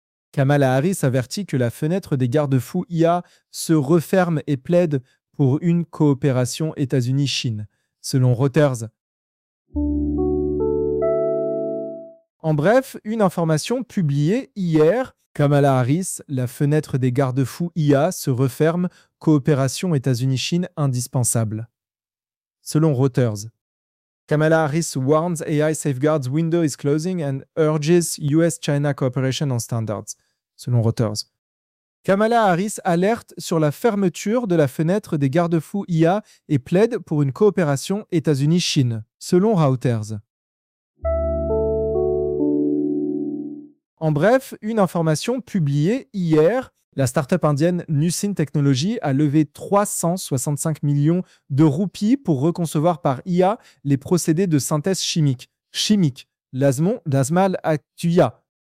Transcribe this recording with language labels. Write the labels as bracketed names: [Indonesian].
[French] Kamala Harris avertit que la fenêtre des garde-fous IA se referme et plaide pour une coopération États-Unis-Chine. Selon Reuters. En bref, une information publiée hier, Kamala Harris, la fenêtre des garde-fous IA se referme, coopération États-Unis-Chine indispensable. Selon Reuters. [English] Kamala Harris warns AI safeguards window is closing and urges US-China cooperation on standards. [French] Selon Reuters. Kamala Harris alerte sur la fermeture de la fenêtre des garde-fous IA et plaide pour une coopération États-Unis-Chine, selon Reuters. En bref, une information publiée hier, la start-up indienne Nussin Technology a levé 365 millions de roupies pour reconcevoir par IA les procédés de synthèse chimique, l'Azmal Actuya.